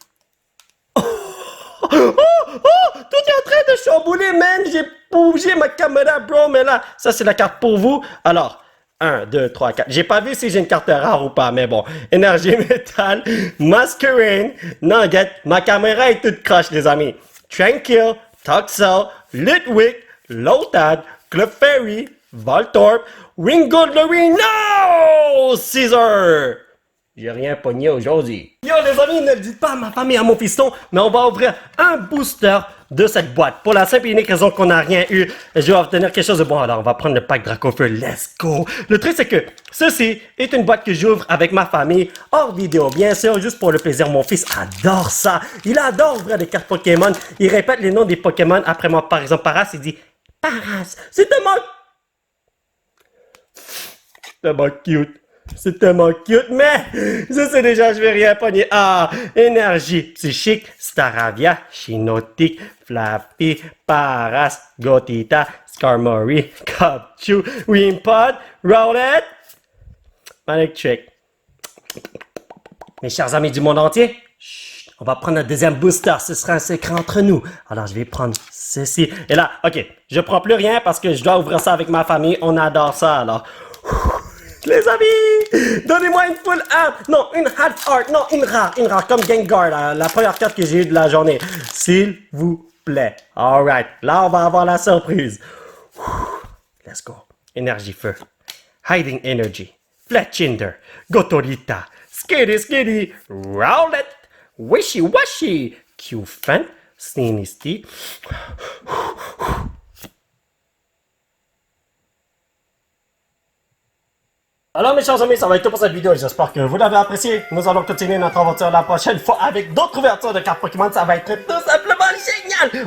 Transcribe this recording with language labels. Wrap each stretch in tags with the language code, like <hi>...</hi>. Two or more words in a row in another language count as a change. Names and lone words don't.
<fr>Oh, tout est en train de chambouler, man. J'ai bougé ma caméra, bro. Mais là, ça, c'est la carte pour vous. Alors, 1, 2, 3, 4. J'ai pas vu si j'ai une carte rare ou pas, mais bon. Énergie métal, Masquerade, Nugget. Ma caméra est toute croche, les amis. Tranquil, Toxel, Litwick, Lotad, Clefairy, Voltorb, Wingo Lorino, Caesar. J'ai rien pogné aujourd'hui. Yo les amis, ne le dites pas à ma famille, à mon fiston, mais on va ouvrir un booster de cette boîte. Pour la simple et unique raison qu'on n'a rien eu, je vais obtenir quelque chose de bon. Alors on va prendre le pack Dracofeu,</fr> <en>let's go.</en> <fr>Le truc c'est que ceci est une boîte que j'ouvre avec ma famille, hors vidéo bien sûr, juste pour le plaisir. Mon fils adore ça. Il adore ouvrir des cartes Pokémon. Il répète les noms des Pokémon après moi. Par exemple, Paras, il dit Paras, c'est tellement cute. C'est tellement cute, mais je sais déjà, je vais rien pogner. Ah, énergie psychique, Staravia, Chinotique, Flappy, Paras, Gotita, Skarmory, Cubchoo, Wimpod, Rowlet, Electric. Mes chers amis du monde entier, chut, on va prendre un deuxième booster, ce sera un secret entre nous. Alors, je vais prendre ceci. Et là, ok, je prends plus rien parce que je dois ouvrir ça avec ma famille, on adore ça, alors... Les amis, donnez-moi une full art, non, une half art, non, une rare, comme Gengar, la première carte que j'ai eue de la journée. S'il vous plaît. Alright, là on va avoir la surprise.</fr> <en>Let's go.</en> <fr>Énergie feu.</fr> <en>Hiding Energy.</en> <fr>Fletchinder. Gotorita. Skitty, Rowlet. Wishy Washy. Q-Fan. Sneaky. Alors mes chers amis, ça va être tout pour cette vidéo, j'espère que vous l'avez apprécié. Nous allons continuer notre aventure la prochaine fois avec d'autres ouvertures de cartes Pokémon, ça va être tout simplement génial.</fr>